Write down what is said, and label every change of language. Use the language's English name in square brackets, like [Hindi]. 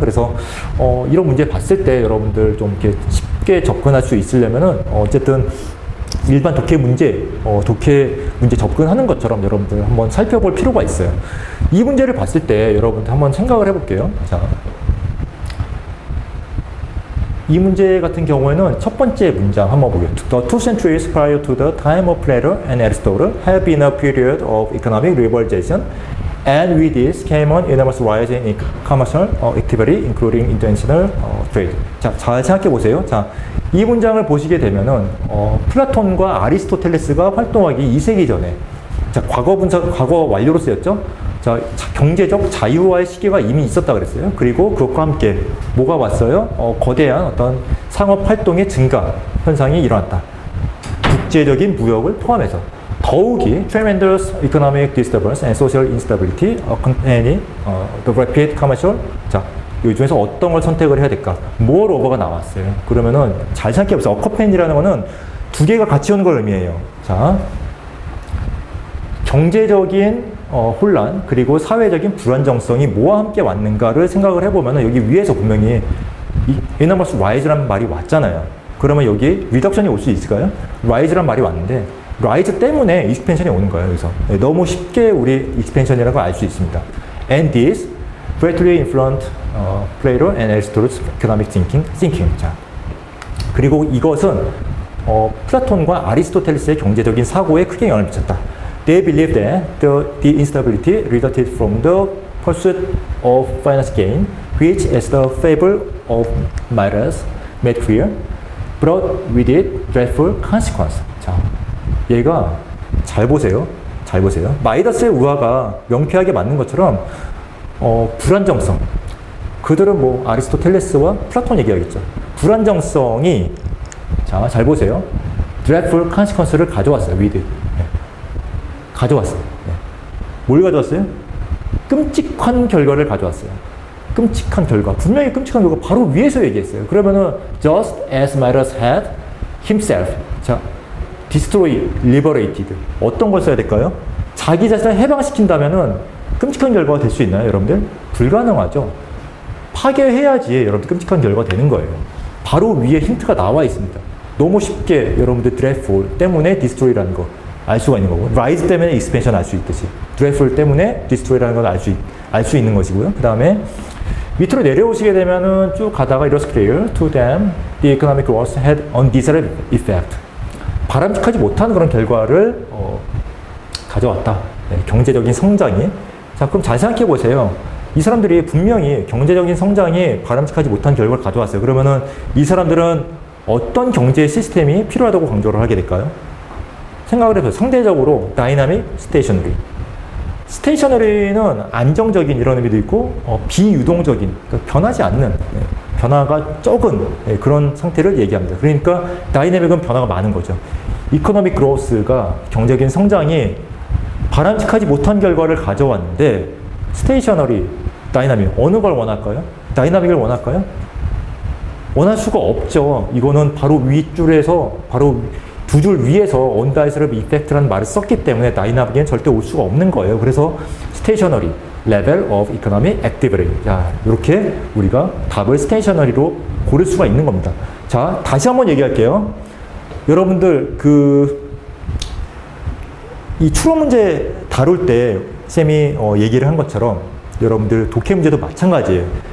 [Korean] 그래서 이런 문제 봤을 때 여러분들 좀 이렇게 쉽게 접근할 수 있으려면은 어쨌든 일반 독해 문제 접근하는 것처럼 여러분들 한번 살펴볼 필요가 있어요. 이 문제를 봤을 때 여러분들 한번 생각을 해볼게요. 자, 이 문제 같은 경우에는 첫 번째 문장 한번 보게요. [English] The 2 centuries prior to the time of Plato and Aristotle have been a period of economic liberalization, and with this came an enormous rise in commercial activity, including international trade. [Korean] 자, 잘 생각해 보세요. 자, 이 문장을 보시게 되면은 플라톤과 아리스토텔레스가 활동하기 2세기 전에, 자, 과거 완료로 쓰였죠. 자, 경제적 자유화의 시기가 이미 있었다 그랬어요. 그리고 그것과 함께 뭐가 왔어요? 거대한 어떤 상업 활동의 증가 현상이 일어났다. 국제적인 무역을 포함해서 더욱이 [English] tremendous economic disturbance and social instability accompanying the rapid commercial. [Korean] 자, 이 중에서 어떤 걸 선택을 해야 될까? moreover가 나왔어요. 그러면은 잘 생각해 보세요. accompany라는 거는 두 개가 같이 오는 걸 의미해요. 자, 경제적인 혼란, 그리고 사회적인 불안정성이 뭐와 함께 왔는가를 생각을 해보면 여기 위에서 분명히 enormous rise라는 말이 왔잖아요. 그러면 여기 reduction이 올 수 있을까요? rise라는 말이 왔는데 rise 때문에 expansion이 오는 거예요. 그래서 너무 쉽게 우리 expansion이라는 걸 알 수 있습니다. [English] And this greatly influenced Plato and Aristotle's economic thinking. [Korean] 자, 그리고 이것은 플라톤과 아리스토텔레스의 경제적인 사고에 크게 영향을 미쳤다. [English] They believe that the instability resulted from the pursuit of finance gain, which, as the fable of Midas made clear, brought with it dreadful consequence. [Korean] 자, 얘가 잘 보세요. 잘 보세요. 마이더스의 우화가 명쾌하게 맞는 것처럼 불안정성. 그들은 뭐 아리스토텔레스와 플라톤 얘기하겠죠. 불안정성이 자, 잘 보세요. [English] dreadful consequence [Korean] 를 가져왔어요. [English] with it. [Korean] 네. 가져왔어요. 네. 뭘 가져왔어요? 끔찍한 결과를 가져왔어요. 끔찍한 결과. 분명히 끔찍한 결과 바로 위에서 얘기했어요. 그러면은 [English] just as Midas had himself. [Korean] 자, destroy, liberated. 어떤 걸 써야 될까요? 자기 자신을 해방시킨다면은 끔찍한 결과가 될 수 있나요, 여러분들? 불가능하죠. 파괴해야지 여러분들 끔찍한 결과가 되는 거예요. 바로 위에 힌트가 나와 있습니다. 너무 쉽게 여러분들 dreadful 때문에 destroy라는 거 알 수가 있는 거고, rise 때문에 expansion 알 수 있듯이 dreadful 때문에 destroy라는 걸 알 수 있는 것이고요. 그 다음에 밑으로 내려오시게 되면은 쭉 가다가 [English] it was clear to them the economic growth had undesirable effect. [Korean] 바람직하지 못한 그런 결과를 가져왔다. 네, 경제적인 성장이. 자, 그럼 잘 생각해 보세요. 이 사람들이 분명히 경제적인 성장이 바람직하지 못한 결과를 가져왔어요. 그러면은 이 사람들은 어떤 경제 시스템이 필요하다고 강조를 하게 될까요? 생각을 해보세요. 상대적으로 다이나믹, 스테이셔너리. 스테이셔너리는 안정적인 이런 의미도 있고 비유동적인, 그러니까 변하지 않는, 변화가 적은 그런 상태를 얘기합니다. 그러니까 다이내믹은 변화가 많은 거죠. 이코노믹 그로스가 경제적인 성장이 바람직하지 못한 결과를 가져왔는데 스테이셔너리, 다이나믹 어느 걸 원할까요? 다이나믹을 원할까요? 원할 수가 없죠. 이거는 바로 윗줄에서 바로 두 줄 위에서 [English] undesirable effect [Korean] 라는 말을 썼기 때문에 다이나믹에는 절대 올 수가 없는 거예요. 그래서 [English] stationary, level of economic activity. [Korean] 자, 이렇게 우리가 답을 stationary로 고를 수가 있는 겁니다. 자, 다시 한번 얘기할게요. 여러분들 이 추론 문제 다룰 때 쌤이 얘기를 한 것처럼 여러분들 독해 문제도 마찬가지예요.